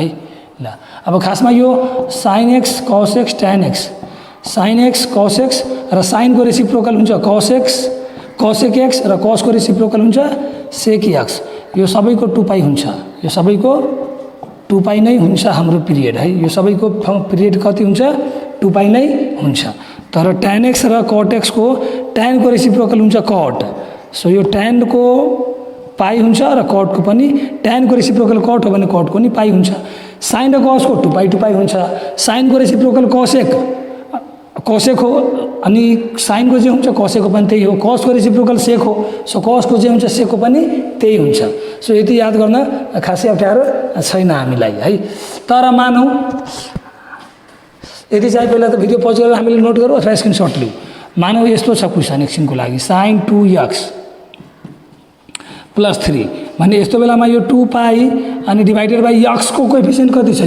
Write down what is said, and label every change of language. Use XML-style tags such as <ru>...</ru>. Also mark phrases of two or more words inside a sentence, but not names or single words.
<ne>ल अब खासमा यो sin x cos x tan x, sin x cos x र साइनको रेसिप्रोकल हुन्छ cosec x र cosको रेसिप्रोकल हुन्छ sec x। यो सबैको 2 पाई हुन्छ, यो सबैको 2 पाई नै हुन्छ हाम्रो पिरियड है। यो सबैको पिरियड कति हुन्छ? 2 पाई नै हुन्छ। तर tan x र cot x को tan को रेसिप्रोकल हुन्छ cot। सो यो tan को पाई हुन्छ र cot को पनि, tan को रेसिप्रोकल cot हो भने cot को नि पाई हुन्छ। sin र cos को 2 पाई हुन्छ। sin को रेसिप्रोकल cosec हो अनि sin को जे हुन्छ cosec को पनि त्यही हो। cos को रेसिप्रोकल sec हो, सो cos को जे हुन्छ sec को पनि त्यही हुन्छ। सो यति याद गर्न खासै अप्ठ्यारो छैन हामीलाई है। तर मानौँ यदि चाहिँ पहिला त</ne> <en>video pause</en> <ne>गरेर हामीले नोट गरौँ अथवा स्क्रिनसट लिऊ। मानौँ यस्तो छ क्वेसन एकछिनको लागि, sin 2x + 3 भने यस्तो बेलामा यो 2 पाई अनि</ne> <en>divided by</en> <ne>x को कोएफिसिएन्ट कति छ?</ne>